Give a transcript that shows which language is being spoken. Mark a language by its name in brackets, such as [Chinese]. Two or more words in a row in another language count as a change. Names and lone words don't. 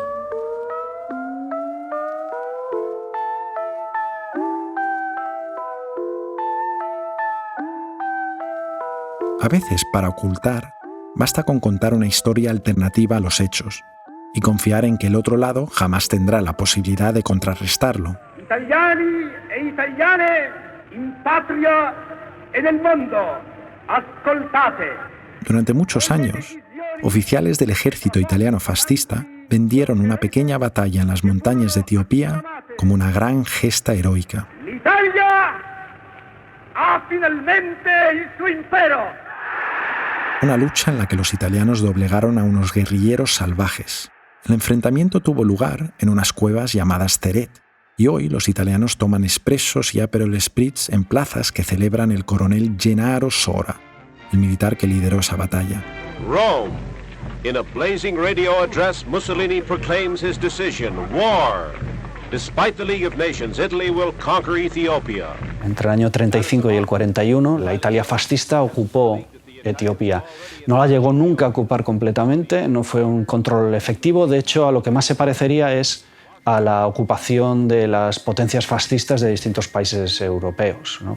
[Spanish] A veces, para ocultar, basta con contar una historia alternativa a los hechos y confiar en que el otro lado jamás tendrá la posibilidad de contrarrestarlo. [Italian] Italiani e italiane in patria e nel mondo, ascoltate. [Spanish] Durante muchos años, oficiales del ejército italiano fascista vendieron una pequeña batalla en las montañas de Etiopía como una gran gesta heroica. [Italian] L'Italia ha finalmente il suo impero. [Spanish] Una lucha en la que los italianos doblegaron a unos guerrilleros salvajes. El enfrentamiento tuvo lugar en unas cuevas llamadas Teret, y hoy los italianos toman espressos y Aperol Spritz en plazas que celebran el coronel Gennaro Sora, el militar que lideró esa batalla. [English] Rome. In a blazing radio address, Mussolini proclaims his decision: war. Despite the League of Nations, Italy will conquer Ethiopia. [Spanish] Entre el año 35 y el 41, la Italia fascista ocupó Etiopía. No la llegó nunca a ocupar completamente, no fue un control efectivo. De hecho, a lo que más se parecería es a la ocupación de las potencias fascistas de distintos países europeos, ¿no?